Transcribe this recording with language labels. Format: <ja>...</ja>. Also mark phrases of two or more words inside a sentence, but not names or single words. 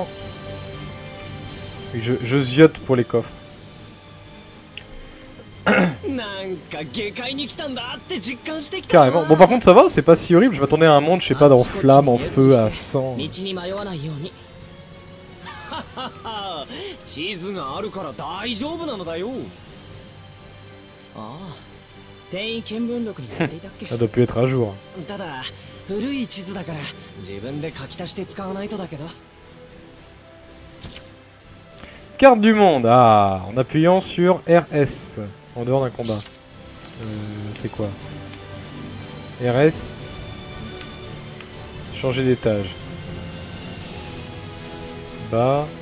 <fr>Oui, je ziote pour les coffres. Carrément. Bon, par contre, ça va, c'est pas si horrible. Je m'attendais à un monde, je sais pas, en flammes, en feu, à sang.</fr> <ja>地図があるから大丈夫なのだよ。ああ、転移見聞録に載っていたっけ。</ja> <fr>Ça doit plus être à jour.</fr> <ja>ただ古い地図だから自分で書き足して使わないとだけど。</ja> <fr>Carte du monde. Ah, en appuyant sur RS en dehors d'un combat. C'est quoi? RS. Changer d'étage. Bas.</fr>